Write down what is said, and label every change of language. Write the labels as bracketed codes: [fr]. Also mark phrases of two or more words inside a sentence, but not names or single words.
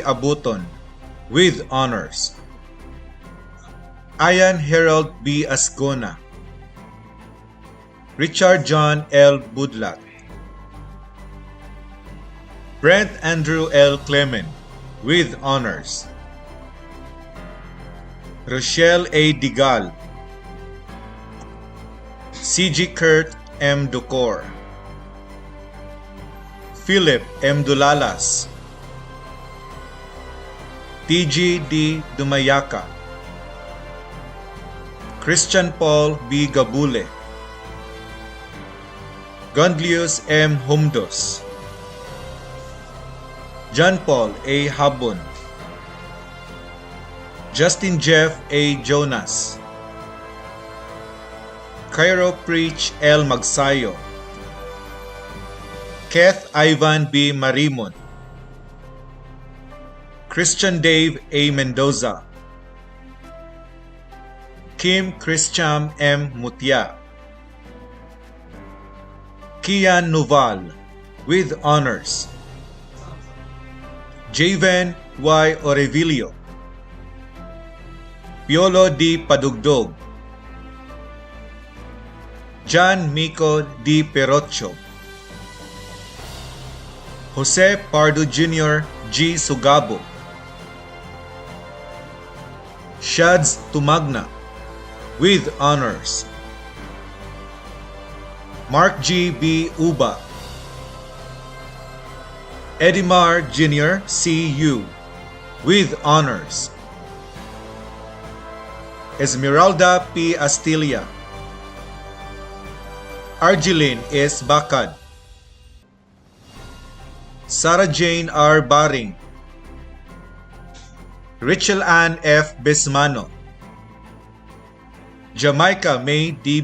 [en] Abuton with honors, Ian Harold B. Asgona, Richard John L. Budlat, Brent Andrew L. Clement with honors, Rochelle A. Digal, C.G. Kurt M. Ducor, Philip M. Dulalas, T.G. D. Dumayaka, Christian Paul B. Gabule, Gondlius M. Humdos, John Paul A. Habon, Justin Jeff A. Jonas, Cairo Preach L. Magsayo, Keth Ivan B. Marimon, Christian Dave A. Mendoza, Kim Christian M. Mutia, Kian Noval with honors, Javen Y. Orevilio, Piolo D. Padugdog, John Mico D. Perocho, Jose Pardo Jr. G. Sugabo, Shads Tumagna with honors, Mark G. B. Uba, Edimar Jr. C.U. with honors, Esmeralda P. Astilia, Argeline S. Bakad, Sarah Jane R. Baring, Rachel Ann F. Besmano, Jamaica May D.